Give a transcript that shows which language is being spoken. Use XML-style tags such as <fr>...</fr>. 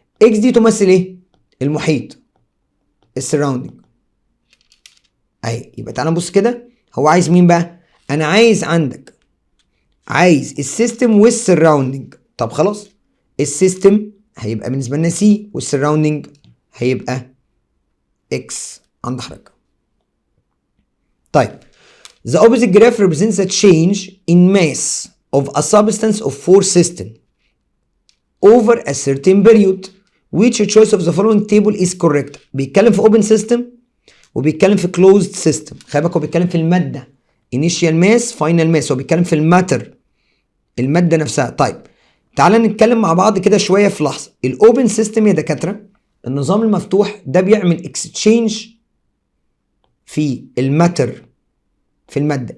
<ar>اكس دي تمثل ايه؟ المحيط، السراوندنج اهي. يبقى تعالى نبص كده، هو عايز مين بقى؟ انا عايز عندك، عايز السيستم والسراوندنج. طب خلاص، السيستم هيبقى بالنسبه لنا سي، والسراوندنج هيبقى اكس عند حضرتك.</ar> <en>طيب the opposite graph represents a change in mass of a substance of force system over a certain period. Which choice of the following table is correct؟</en> <ar>بيتكلم في</ar> <en>open system</en> <ar>وبيتكلم في</ar> <en>closed system.</en> <ar>خلي بالك هو بيتكلم في الماده</ar> <en>initial mass final mass،</en> <ar>هو بيتكلم في الماتر، الماده نفسها. طيب تعالى نتكلم مع بعض كده شويه في لحظه. الاوبن سيستم يا دكاتره، النظام المفتوح ده بيعمل اكستشينج في الماتر، في الماده.</ar>